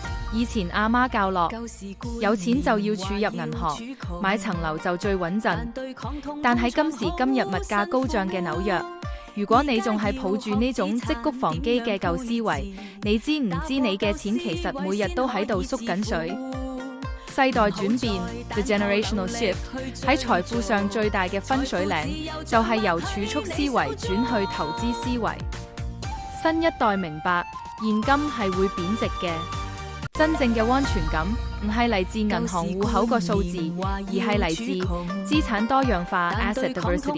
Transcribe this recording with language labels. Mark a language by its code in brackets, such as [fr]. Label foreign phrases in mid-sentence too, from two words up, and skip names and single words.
[yue] 以前阿媽教落，有錢就要儲入銀行，買層樓就最穩陣。但喺今時今日物價高漲嘅紐約，如果你仲係抱住呢種積谷防饑嘅舊思維，你知唔知你嘅錢其實每日都喺度縮緊水？世代轉變 [en] ，the generational shift， [yue] 喺財富上最大嘅分水嶺，就係由儲蓄思維轉去投資思維。新一代明白，現金係會貶值嘅。真正嘅安全感唔係嚟自銀行戶口個數字，而係嚟自資產多樣化 [en] （asset diversity）。